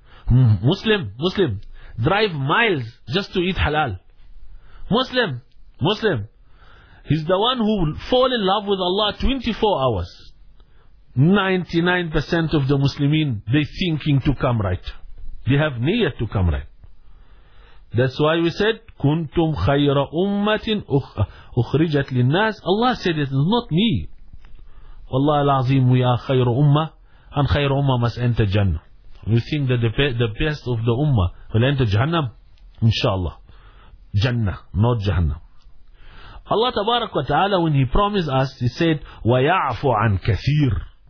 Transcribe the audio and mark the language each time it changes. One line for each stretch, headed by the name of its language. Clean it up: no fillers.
English: Muslim, drive miles just to eat halal. Muslim, he's the one who fall in love with Allah 24 hours. 99% of the Muslimin, they thinking to come right. They have niyyah to come right. That's why we said,
Arabic: كُنْتُمْ خَيْرَ أُمَّةٍ أُخْرِجَتْ لِلنَّاسِ.
English: Allah said, it's not me. Wallahi al-Azim, we are
Arabic: خَيْرُ أُمَّةٍ,
English: and خَيْرُ أُمَّةٍ must enter Jannah. You think that the best of the Ummah will enter Jahannam? Inshallah. Jannah, not Jahannam. Allah Tabarak wa Ta'ala, when He promised us, He said,
Arabic: وَيَعْفُ عَنْ كَثِيرٍ.